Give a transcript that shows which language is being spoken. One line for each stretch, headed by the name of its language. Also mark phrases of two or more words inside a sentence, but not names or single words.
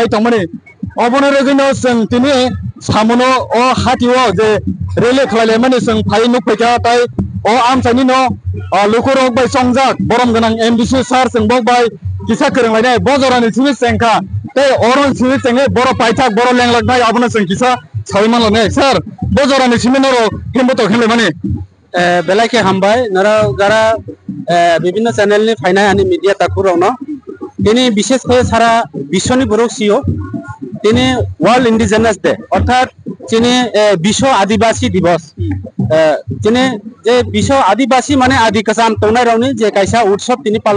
Kok Borok: tongmani obono regeno sing tini samono o hatiwo je rele khlale mani sing phai nuk peka tai o amsani no lukurok bai songjak borom ganang MDC sar sing bok bai kisa kereng lainai bojorani simi sengka te oron simi senge boro paithak boro lenglak nai abono sing kisa saimano ne sir bojorani simi noro himboto khele mani বেলাকে হামবাই নরা
Bangla: যারা বিভিন্ন চ্যানেল
Kok Borok: নি ফাইনাই আনি মিডিয়া তাকুরনো তিনি
Bangla: বিশেষ করে সারা বিশ্বনি
Kok Borok: বরকসিও তিনি
English: World Indigenous Day
Kok Borok: অর্থাৎ তিনি
Bangla: বিশ্ব আদিবাসী দিবস
Kok Borok: তিনি যে
Bangla: বিশ্ব আদিবাসী মানে আদি
Kok Borok: কাসাম তনাই রাউনি যে কাইসা উৎসব তিনি পালন